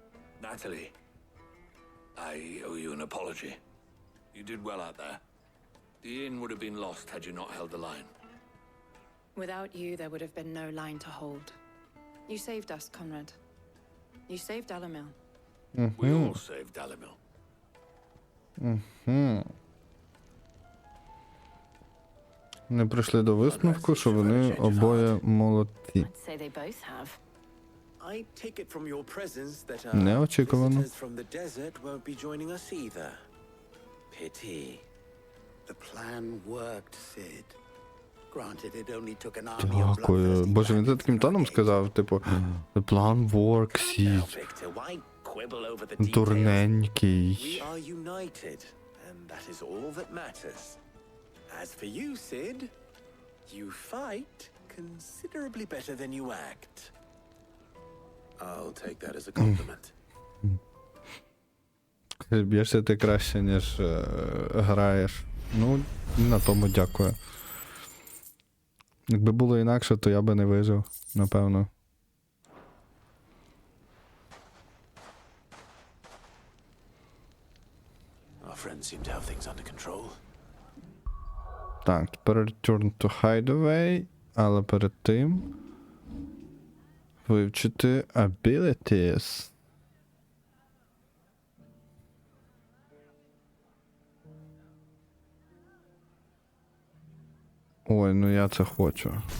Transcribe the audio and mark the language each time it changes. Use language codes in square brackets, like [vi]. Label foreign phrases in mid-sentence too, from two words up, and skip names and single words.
[en] Natalie, I owe you an apology. You did well out there. The inn would have been lost had you not held the line. Without you, there would have been no line to hold. You saved us, Conrad. You saved Alamil. We all saved Alamil. [uk] Вони прийшли до висновку, що вони обоє молодці. [en] I'd say they both have. I take it from your presence that [uk] Неочікувано. [en] visitors from the desert won't be joining us either. Pity. The plan worked, Sid. Granted, it only took an army of [uk] Дякую. Боже, він це таким тоном сказав, типу, [en] the plan works, Sid. Victor, why quibble over the details? [uk] Дурненький. [en] We are united, and that is all that matters. As for you, Sid, you fight considerably better than you act. I'll take that as a compliment. [uk] Б'єшся ти краще, ніж граєш. Ну, на тому дякую. Якби було інакше, то я би не вижив, напевно. [en] Our friends seem to have things under control. [uk] Так, тепер [en] return to hideaway, [uk] але перед тим вивчити abilities. Ой, ну я це хочу.